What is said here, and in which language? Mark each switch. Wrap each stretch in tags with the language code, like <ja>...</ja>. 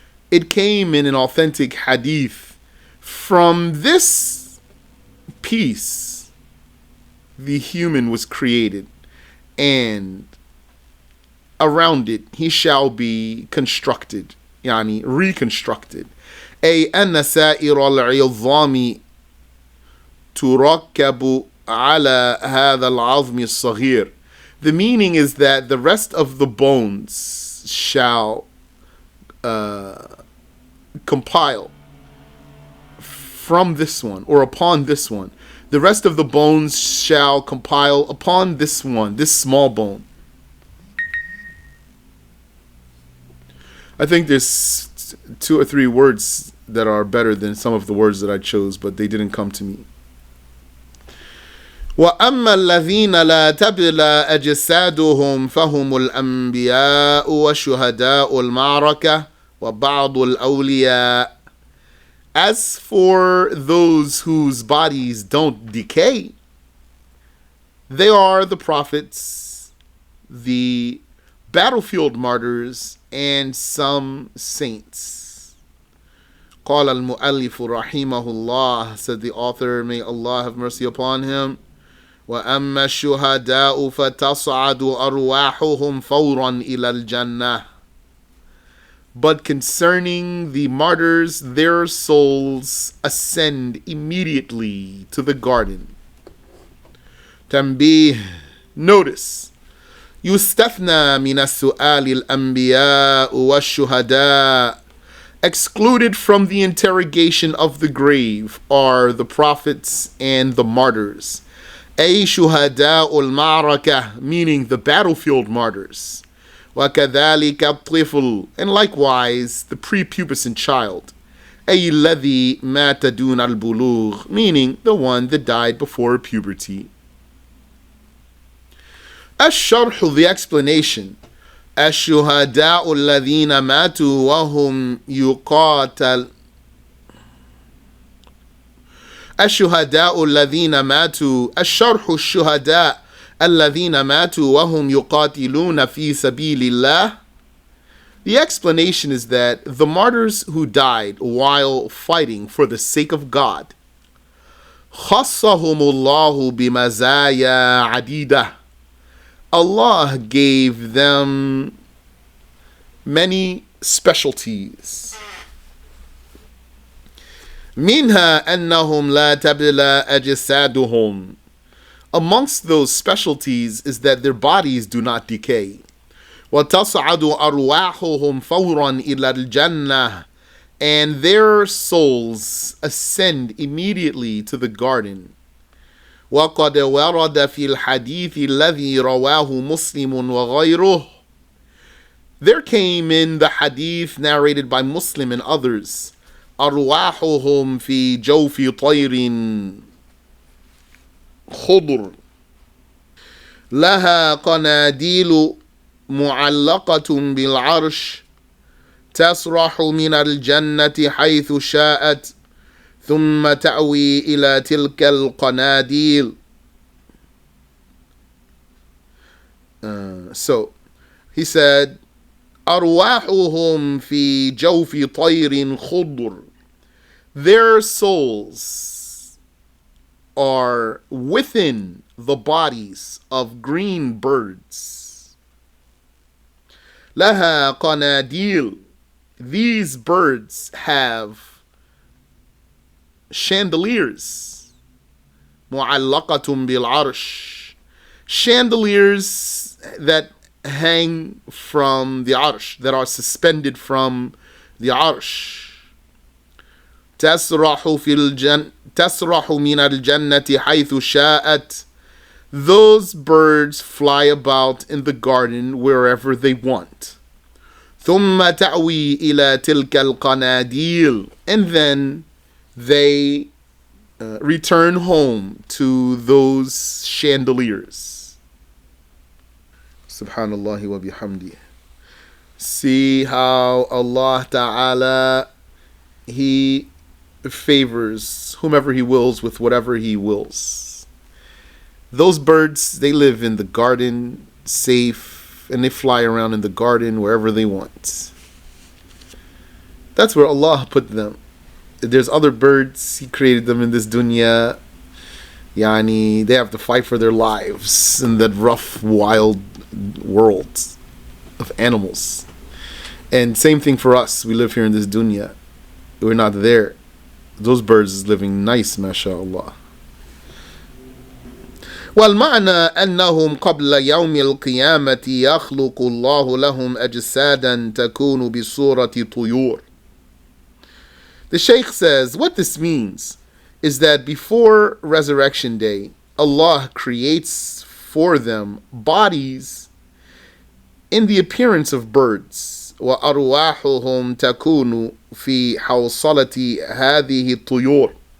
<en>It came in an authentic hadith, from this piece the human was created, and around it he shall be constructed, yani reconstructed.</en> <ar>أي أن سائر العظام تركب على هذا العظم الصغير.</ar> <en>The meaning is that the rest of the bones shall compile from this one, or upon this one. The rest of the bones shall compile upon this one, this small bone. I think there's 2 or 3 words that are better than some of the words that I chose, but they didn't come to me.</en> <ar>وَأَمَّا الَّذِينَ لَا تَبْلَى أَجْسَادُهُمْ فَهُمُ الْأَنْبِيَاءُ وَشُهَدَاءُ الْمَعْرَكَةِ وَبَعْضُ الْأَوْلِيَاءِ.</ar> <en>As for those whose bodies don't decay, they are the prophets, the battlefield martyrs, and some saints.</en> <ar>قال المؤلف رحمه الله,</ar> <en>said the author, may Allah have mercy upon him,</en> <ar>وَأَمَّا الشُّهَدَاءُ فَتَصْعَدُ أَرْوَاحُهُمْ فَوْرًا إِلَى الْجَنَّةِ.</ar> <en>But concerning the martyrs, their souls ascend immediately to the garden.</en> <ar>Tanbih, notice, يُسْتَثْنَى مِنَ السُّؤَالِ الْأَنْبِيَاءُ وَالشُّهَدَاءُ.</ar> <en>Excluded from the interrogation of the grave are the prophets and the martyrs.</en> <ar>أي شهداء المعركة,</ar> <en>meaning the battlefield martyrs.</en> <ar>وَكَذَلِكَ الطِّفْلُ,</ar> <en>and likewise the prepubescent child.</en> <ar>أي الذي مات دون البلوغ,</ar> <en>meaning the one that died before puberty. Ash-SharH, the explanation.</en> <ar>الشهداء الذين ماتوا وهم يقاتل الشهداء الذين ماتوا الشرح الشهداء الذين ماتوا وهم يقاتلون في سبيل الله.</ar> <en>The explanation is that the martyrs who died while fighting for the sake of God,</en> <ar>خصهم الله بمزايا عديدة,</ar> <en>Allah gave them many specialties.</en> <ar>منها أنهم لا تبلى أجسادهم.</ar> <en>Amongst those specialties is that their bodies do not decay.</en> <ar>وتصعد أرواحهم فورا إلى الجنة,</ar> <en>and their souls ascend immediately to the garden.</en> <ar>وقد ورد في الحديث الذي رواه مسلم وغيره.</ar> <en>There came in the hadith narrated by Muslim and others,</en> <ar>أرواحهم في جوف طير خضر لها قناديل معلقة بالعرش تسرح من الجنة حيث شاءت ثم تأوي إلى تلك القناديل.</ar> <en>So he said,</en> <ar>أرواحهم في جوف طير خضر.</ar> <en>Their souls are within the bodies of green birds.</en> <ar>لها قناديل.</ar> <en>These birds have chandeliers.</en> <ar>معلقة بالعرش.</ar> <en>chandeliers that hang from the arsh, that are suspended from the arsh.</en> <ar>تسرح من الجنة حيث شاءت.</ar> <en>Those birds fly about in the garden wherever they want.</en> <ar>ثم تأوي إلى تلك القناديل.</ar> <en>And then they return home to those chandeliers. Subhanallah wa bihamdi. See how Allah Ta'ala, He favors whomever He wills with whatever He wills. Those birds, they live in the garden, safe, and they fly around in the garden wherever they want. That's where Allah put them. There's other birds, He created them in this dunya. They have to fight for their lives in that rough, wild world of animals. And same thing for us. We live here in this dunya. We're not there. Those birds is living nice, mashallah.</en> <ar>والمعنى أنهم قبل يوم القيامة يخلق الله لهم أجسادا تكون بصورة طيور.</ar> <en>The Shaykh says, what this means is that before Resurrection Day, Allah creates for them bodies in the appearance of birds.</en> <ar>وَأَرْوَاحُهُمْ تَكُونُ فِي حَوْصَلَةِ هَذِهِ الطُّيُورِ.</ar>